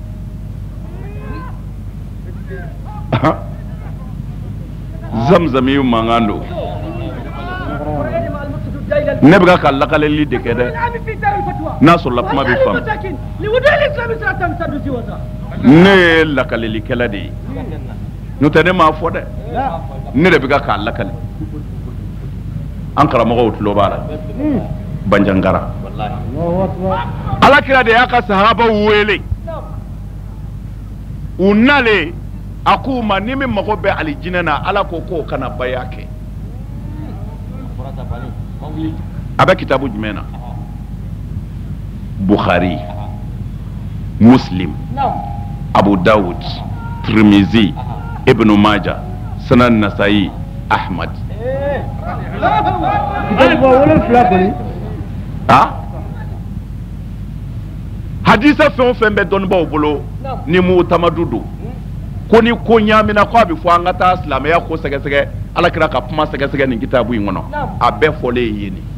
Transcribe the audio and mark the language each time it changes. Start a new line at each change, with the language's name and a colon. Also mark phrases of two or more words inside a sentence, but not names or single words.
Bambara: zamzami mankan don ne bɛ ka lakaleli de kɛ dɛ n'a sɔrɔla kuma bɛ faamu ne ye lakalelikɛla de ye n'o tɛ ne m'a fɔ dɛ ne de bɛ ka lakali an karamɔgɔw tulo b'a la Banjangara alakira de y'a ka sahabaw wele u nalen a k'u ma ni min mago bɛ alijinɛ na ala ko k'o kana baya kɛ a bɛ kitabu jumɛn na Bukhari Muslim Abu Dawud Tirmizi Ibn Majah Sunan Nasa'i Ahmad hadisa fɛn o fɛn bɛ dɔnnibaw bolo ni mu tamadu don ko ni ko ɲaamina ko a bɛ fɔ an ka taa silamɛya ko sɛgɛsɛgɛ alakira ka kuma sɛgɛsɛgɛ nin kitabu in kɔnɔ a bɛɛ fɔlen ye yen